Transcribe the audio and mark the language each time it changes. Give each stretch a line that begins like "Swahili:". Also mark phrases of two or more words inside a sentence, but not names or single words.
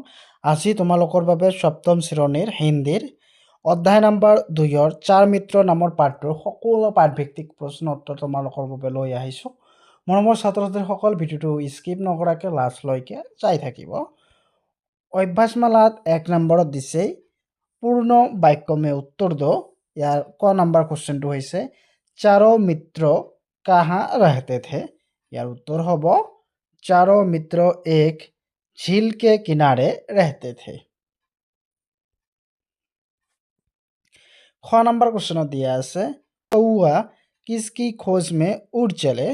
Assamese: আজি তোমালোকৰ বাবে সপ্তম শ্ৰেণীৰ হিন্দীৰ অধ্যায় নম্বৰ 2 চাৰ মিত্ৰ নামৰ পাঠটোৰ সকলো পাঠভিত্তিক প্ৰশ্ন উত্তৰ তোমালোকৰ বাবে লৈ আহিছোঁ। মৰমৰ ছাত্ৰ-ছাত্ৰীসকল, ভিডিঅ'টো স্কিপ নকৰাকৈ লাষ্টলৈকে চাই থাকিব। অভ্যাসমালাত 1 নম্বৰত দিছে
Hindi: पूर्ण वाक्य में उत्तर दो।
Assamese: ইয়াৰ ক নম্বৰ কুৱেশ্যনটো হৈছে
Hindi: चारों मित्र कहाँ रहते थे।
Assamese: ইয়াৰ উত্তৰ হ'ব
Hindi: चारों मित्र एक झील के किनारे रहते थे। ख
English: number question
Assamese: দিয়া আছে
Hindi: कौआ किसकी खोज में उड़ चले।